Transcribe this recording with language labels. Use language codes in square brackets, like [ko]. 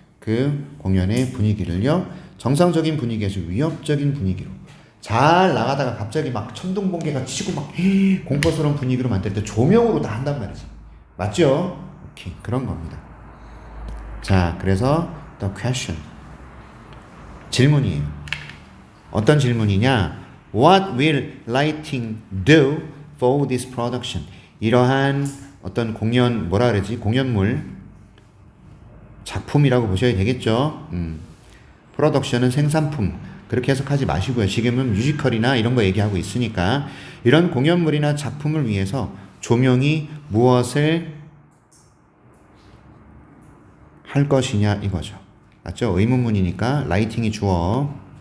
[ko] 그 공연의 분위기를요 정상적인 분위기에서 위협적인 분위기로 잘 나가다가 갑자기 막 천둥번개가 치고 막 공포스러운 분위기로 만들 때 조명으로 다 한단 말이지. 맞죠? 오케이, 그런 겁니다. 자, 그래서 [en] the question, [ko] 질문이에요. 어떤 질문이냐? [en] What will lighting do for this production? [ko] 이러한 어떤 공연, 뭐라 그러지? 공연물, 작품이라고 보셔야 되겠죠. 프로덕션은 생산품. 그렇게 해석하지 마시고요. 지금은 뮤지컬이나 이런 거 얘기하고 있으니까 이런 공연물이나 작품을 위해서 조명이 무엇을 할 것이냐 이거죠. 맞죠? 의문문이니까 라이팅이 주어.